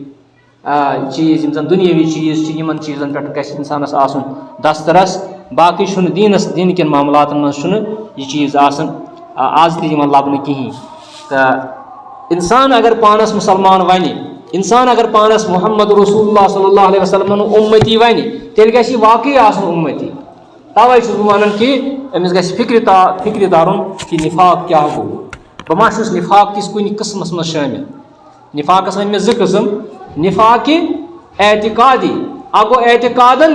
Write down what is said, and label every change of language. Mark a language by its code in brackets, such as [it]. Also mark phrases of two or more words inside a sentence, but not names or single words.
[ks] چیٖز یِم زن دُنیٲوی چیٖز چھِ یِمن چیٖزن پٮ۪ٹھ گژھِ اِنسانس آسُن دسترس باقٕے چھُنہٕ دیٖن کٮ۪ن معاملاتن منٛز چھُنہٕ یہِ چیٖز آسان آز تہِ یِوان لبنہٕ کِہیٖنۍ تہٕ اِنسان اگر پانس مُسلمان ونہِ اِنسان اگر پانس محمد رسول اللہ [ar] صلی اللہ علیہ وسلم [ks] اُمتی ونہِ تیٚلہِ گژھِ یہِ واقعی آسُن اُمتی توے چھُس بہٕ ونان کہ أمِس گژھِ فکرِ ترُن کہ نفاق کیاہ گوٚو بہٕ ما چھُس نفاق کِس کُنہِ قٕسمس منٛز شٲمِل نفاقس ؤنۍ مےٚ زٕ قٕسم نفاقہِ اعتقادی اکھ گوٚو اعتقادن